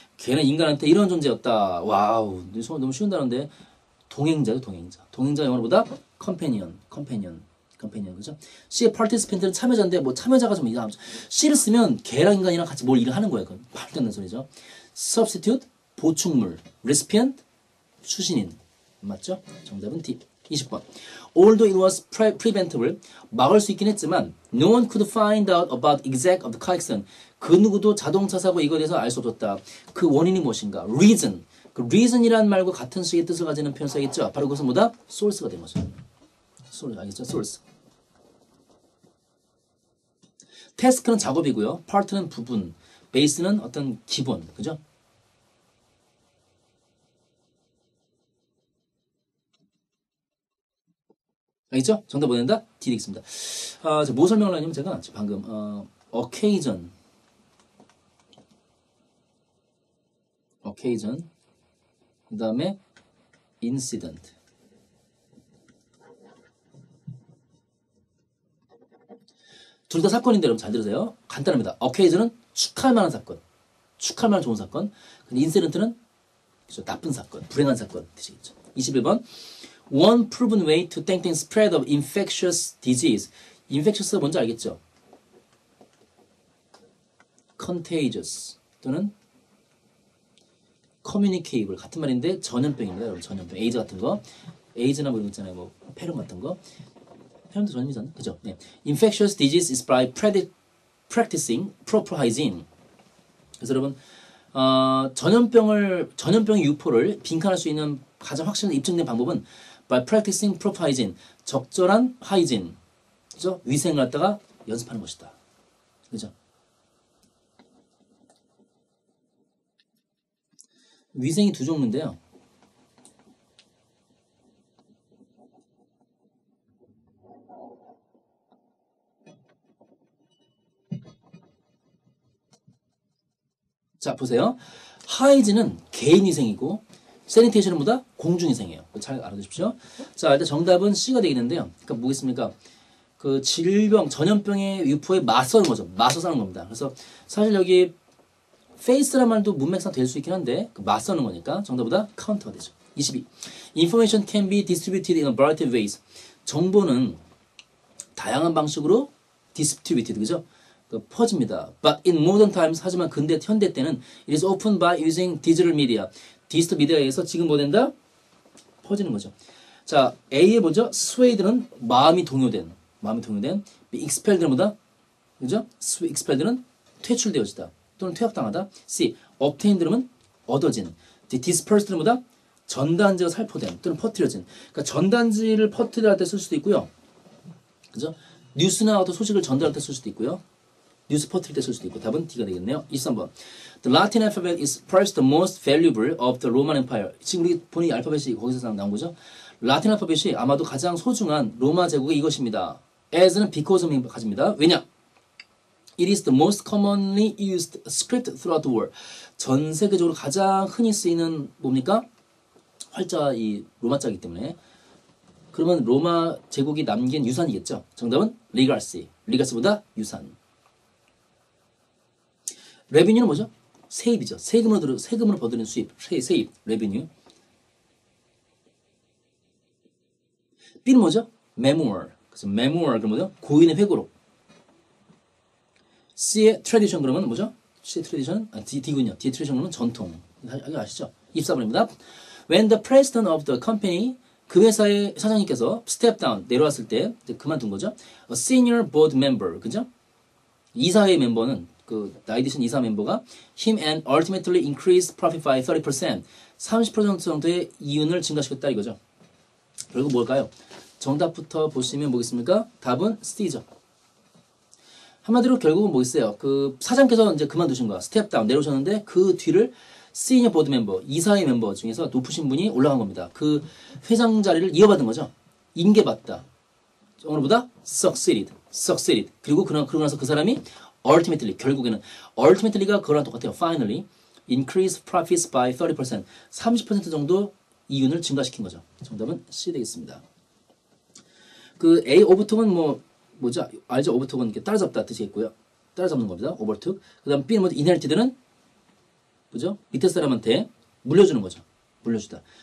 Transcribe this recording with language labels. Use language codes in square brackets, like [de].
[ko] 걔는 인간한테 이런 존재였다. 와우, 너무 쉬운다는데 동행자죠, 동행자. 동행자 영어로보다 companion, 그죠? C의 participant는 참여자인데 뭐 참여자가 좀 이상하죠. C를 쓰면 걔랑 인간이랑 같이 뭘 일을 하는 거예요. 그건 말도 안 되는 소리죠. Substitute, 보충물. Recipient, 수신인. 맞죠? 정답은 D. 20번. [en] Although it was preventable, [ko] 막을 수 있긴 했지만 [en] no one could find out about exact of the car accident. [ko] 그 누구도 자동차 사고 이거에 대해서 알 수 없었다. 그 원인이 무엇인가? Reason. 그 reason이라는 말과 같은 식의 뜻을 가지는 표현 써야겠죠? 바로 그것은 뭐다? source가 된 거죠. source, 알겠죠? source. task는 작업이고요. part는 부분. base는 어떤 기본. 그죠? 알겠죠? 정답 보낸다? D 되겠습니다. 뭐 설명을 하냐면 제가 방금 occasion 그 다음에 incident 둘 다 사건인데 여러분 잘 들으세요. 간단합니다. occasion은 축하할 만한 사건, 축하할 만한 좋은 사건. 근데 incident는 그렇죠? 나쁜 사건, 불행한 사건 되시겠죠. 21번. [en] One proven way to [ko] 땡땡 [en] spread of infectious disease. [ko] infectious가 뭔지 알겠죠? contagious 또는 communicable 같은 말인데 전염병입니다, 여러분. 전염병. 에이즈 같은 거. 에이즈나 뭐 이런 거 있잖아요. 뭐 폐렴 같은 거. 폐렴도 전염이잖아요. 그죠? 네. [en] Infectious disease is by practicing proper hygiene. [ko] 그래서 여러분 전염병의 유포를 빈칸할 수 있는 가장 확실한 입증된 방법은 [en] by practicing proper hygiene. [ko] 적절한 hygiene. 그죠? 위생을 갖다가 연습하는 것이다. 그죠? 위생이 두 종류인데요. 자, 보세요. 하이진은 개인위생이고 세니테이션은 뭐다? 공중위생이에요. 잘 알아두십시오. 자, 일단 정답은 C가 되겠는데요. 그러니까 뭐겠습니까? 그 질병, 전염병의 유포에 맞서는 거죠. 맞서서 하는 겁니다. 그래서 사실 여기 face란 말도 문맥상 될 수 있긴 한데 그 맞서는 거니까 정답보다 counter가 되죠. 22. [en] Information can be distributed in a variety of ways. [ko] 정보는 다양한 방식으로 distributed, 그죠? 퍼집니다. [en] But in modern times, [ko] 하지만 근대 현대 때는 [en] it is often by using digital media. [ko] 디지털 미디어에 의해서 지금 뭐 된다? 퍼지는 거죠. 자, A에 뭐죠? swayed는 마음이 동요된, expelled는 뭐다? 그죠? expelled는 퇴출되어지다 또는 퇴학당하다. C, obtained는 얻어진, dispersed는 뭐다? 전단지가 살포된 또는 퍼뜨려진. 그러니까 전단지를 퍼뜨릴 때 쓸 수도 있고요. 그죠? 뉴스나 어떤 소식을 전달할 때 쓸 수도 있고요. 뉴스 퍼뜨릴 때 쓸 수도 있고. 답은 D가 되겠네요. 23번. [en] The Latin alphabet is perhaps the most valuable of the Roman Empire. [ko] 지금 우리 본인 알파벳이 거기서 나온 거죠. 라틴 알파벳이 아마도 가장 소중한 로마 제국의 이것입니다. as는 because of 가집니다. 왜냐? [en] It is the most commonly used script throughout the world. [ko] 전 세계적으로 가장 흔히 쓰이는 뭡니까? 활자 이 로마자이기 때문에. 그러면 로마 제국이 남긴 유산이겠죠. 정답은 legacy. legacy보다 유산. revenue는 뭐죠? 세입이죠. 세금으로 버드는 수입, 세입, revenue. B는 뭐죠? memoir. 그래서 memoir 그러면 뭐죠? 고인의 회고록. C의 tradition 그러면 뭐죠? C의 tradition, D군요. D의 tradition 그러면 전통. 이거 아시죠? 24번입니다. [en] When the president of the company, [ko] 그 회사의 사장님께서 [en] step down, [ko] 내려왔을 때 이제 그만둔 거죠. [en] A senior board member, [ko] 그죠? 이사회 멤버는 그 나이 드신 이사 멤버가 [en] him and ultimately increase profit by 30%, [ko] 30% 정도의 이윤을 증가시켰다 이거죠. 결국 뭘까요? 정답부터 보시면 뭐겠습니까? 답은 C죠. 한마디로 결국은 뭐 있어요? 그 사장께서 이제 그만두신 거야. 스텝 다운 내려오셨는데 그 뒤를 시니어 보드 멤버, 이사회 멤버 중에서 높으신 분이 올라간 겁니다. 그 회장 자리를 이어받은 거죠. 인계받다. 오늘보다 succeeded. 그리고 그러고 나서 그 사람이 ultimately, 결국에는 ultimately가 그거랑 똑같아요. [en] finally, increase profits by 30%. [ko] 30% 정도 이윤을 증가시킨 거죠. 정답은 C 되겠습니다. 그 A 오버톡은 뭐죠? 알죠? 오버톡은 이렇게 따라잡다 뜻이겠고요. 따라잡는 겁니다. 오버톡. 그 다음 B는 뭐죠? inherited는 뭐죠? 밑에 사람한테 물려주는 거죠. 물려주다.